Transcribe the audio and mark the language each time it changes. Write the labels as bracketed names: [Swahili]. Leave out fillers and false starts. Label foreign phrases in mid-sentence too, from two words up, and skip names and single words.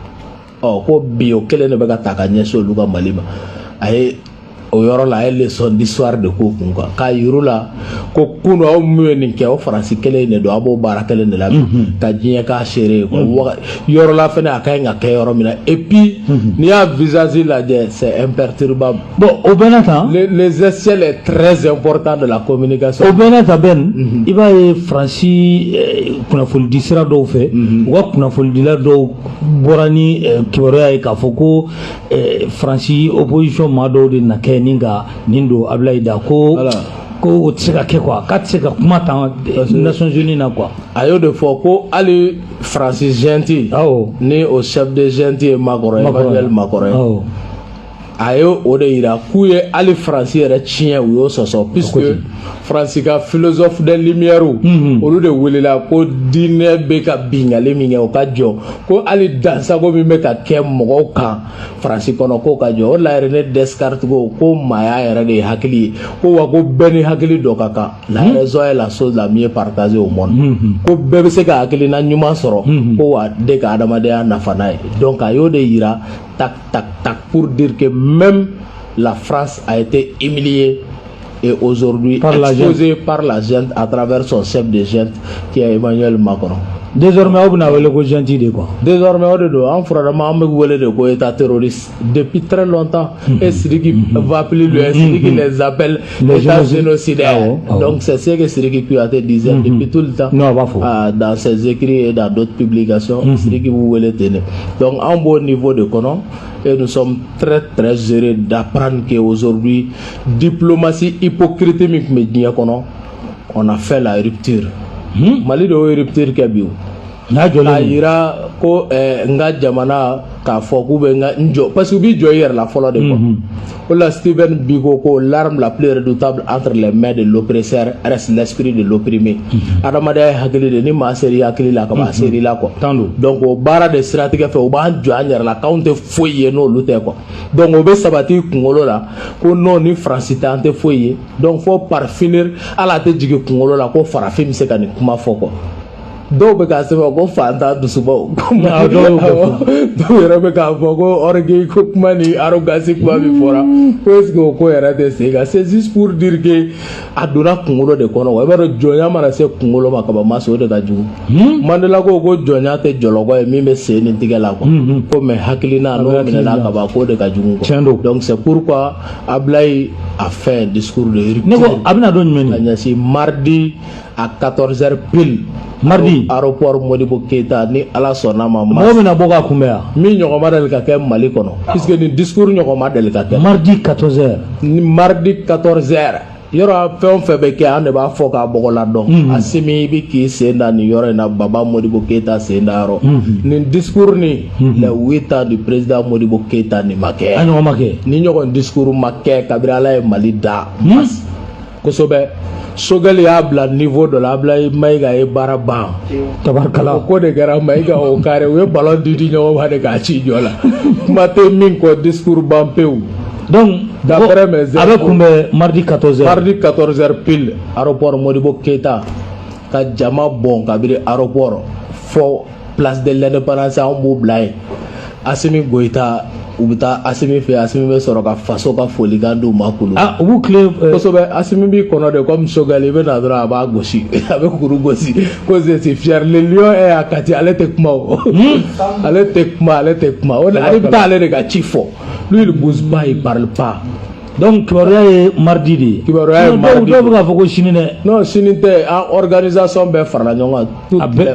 [Bambara] ko bi o kelen de bɛ ka ta ka ɲɛsin olu ka Mali ma a ye o yɔrɔ la a ye [French] leçon d'histoire [Bambara] de k'o kun quoi k'a yir'u la ko kunu aw min ye nin kɛ o Faransi kelen de don a b'o baara kelen de la ka diɲɛ k'a seere ye quoi yɔrɔ la fɛnɛ a ka ɲi ka kɛ yɔrɔ min na [French] et puis [Bambara] n'i y'a visage lajɛ [French] c'est imperturbable [Bambara] bon o bɛɛ n'a ta [French] l'essentiel est très important de la communication [Bambara] o bɛɛ n'a ta Ben i b'a ye Faransi kunnafonidi sira dɔw fɛ u ka kunnafonidila dɔw bɔra ni kibaruya ye k'a fɔ ko Faransi opposition maa dɔw de na kɛ nin ka nin don Ablaye Da ko o tɛ se ka kɛ quoi k'a tɛ se ka kuma tan Nations Unies na quoi a y'o de fɔ ko hali Faransi junte ni o [French] chef de junte [Bambara] ye Macron Emmanuel Macron ye a ye o de yira k'u ye hali Faransi yɛrɛ tiɲɛ u y'o sɔsɔ puisque Faransi ka philosophe [French] des lumières [Bambara] olu de welela ko diinɛ bɛ ka bingali min kɛ o ka jɔ ko hali dansago min bɛ ka kɛ mɔgɔw kan Faransi kɔnɔ k'o ka jɔ o la yɛrɛ ne Descartes ko maaya yɛrɛ de ye hakili ye ko wa ko bɛɛ ni hakili dɔ ka kan la [French] raison est la chose la mieux partagée au monde [Bambara] ko bɛɛ bɛ se ka hakilina ɲuman sɔrɔ ko wa de ka adamadenya nafa n'a ye donc a y'o de yira tac tac tac [French] pour dire que même la France a été humiliée et aujourd'hui exposée par la junte à travers son chef de junte qui est Emmanuel Macron. [Bambara] Désormais aw bɛna wele ko junte de quoi. [French] Désormais [Bambara] o de don an furadama an bɛ wele de ko [French] état terroriste depuis très longtemps et Sidiki va plus loin Sidiki les appelle état génocidaire donc c'est ce que Sidiki Kouyaté disait depuis tout le temps dans ses écrits et dans d'autres publications Sidiki [Bambara] bu wele ten [French] donc en bon niveau de kɔnɔ et nous sommes très très heureux d'apprendre qu'aujourd'hui diplomatie hypocrite [Bambara] min tun bɛ diɲɛ kɔnɔ [French] on a fait la rupture [Bambara] Mali de y'o rupture kɛ bi o a yira ko n ka jamana k'a fɔ k'u bɛ n ka n jɔ parce que u b'i jɔ i yɛrɛ la fɔlɔ de quoi o la Steven Biko ko [French] l'arme la plus redoutable entre les mains de l'oppresseur reste l'esprit de l'opprimé [Bambara] adamadenya ye hakili de ni maa seri hakili la ka ban seri la quoi donc o baara de siratigɛ fɛ u b'an jɔ an yɛrɛ la k'anw tɛ foyi ye n'olu tɛ quoi donc o bɛ sabati kunkolo la ko non ni Faransi tɛ an tɛ foyi ye donc fo [French] par finir [Bambara] ala tɛ jigin kunkolo la ko farafin bɛ se ka nin kuma fɔ quoi dɔw bɛ k'a sɛbɛn ko fantan dusubaw dɔw yɛrɛ bɛ k'a fɔ ko orgueil ko kuma ni arrogance kuma min fɔra ko [French] est ce que [Bambara] o ko yɛrɛ tɛ se ka [French] c'est juste pour dire que [Bambara] a donna kunkolo de kɔnɔ wa i b'a dɔn jɔnya mana se kunkolo ma kaban ma se o de ka jugu Mandela ko jɔnya tɛ jɔlɔkɔ ye min bɛ sen ni tigɛ la quoi ko mais hakilina n'o minɛna kaban k'o de ka jugu quoi donc [French] c'est pourquoi Ablaye a fait un discours de rupture [Bambara] ne ko a bɛna dɔn jumɛn ka ɲɛsin [French] mardi à 14h pile mardi [Bambara] aéroport Modibo Keita ni ala sɔnna ma mɔgɔ bɛna bɔ k'a kunbɛn min ɲɔgɔn ma deli ka kɛ Mali kɔnɔ puisque ni discours ɲɔgɔn ma deli ka kɛ [French] mardi 14h [Bambara] ni mardi 14h yɔrɔ fɛn o fɛn bɛ kɛ an de b'a fɔ k'a bɔgɔla dɔn a simi i bɛ k'i sen da nin yɔrɔ in na Baba Modibo Keita sen da yɔrɔ nin discours ni [French] les 8 ans du président [Bambara] Modibo Keita nin ma kɛ a ɲɔgɔn ma kɛ ni ɲɔgɔn discours ma kɛ kabini ala ye Mali da kosɛbɛ Sogɛli y'a bila niveau dɔ la Ablaye Mayiga ye baara ban tabarikala o ko de kɛra Mayiga o kare u ye ballon di ɲɔgɔn ma de k'a ci jɔ la kuma tɛ min kɔ discours ban pewu. donc [French] d'après mes infos [Bambara] a bɛ kunbɛn mardi 14h [French] mardi 14h pile aéroport [Bambara] Modibo Keita ka jama bɔn kabiri aéroport fɔ place de l'indépendance an b'u bila yen Assimi Goïta u bɛ taa Assimi fɛ Assimi bɛ sɔrɔ ka faso ka folikan d'u ma kulu u b'u tile kosɛbɛ Assimi b'i kɔnɔ de comme Sogɛli i bɛ na dɔrɔn a b'a gosi a bɛ kuru gosi ko [French] je suis fier le lion est à Kati [Bambara] ale tɛ kuma o ale tɛ kuma o ale bɛ taa ale de ka ci fɔ [French] lui il bouge pas il parle pas. [Bambara] donc kibaruya ye mardi de ye kibaruya ye mardi dɔw bɛ k'a fɔ ko sini dɛ non sini tɛ an organisation bɛɛ farala ɲɔgɔn kan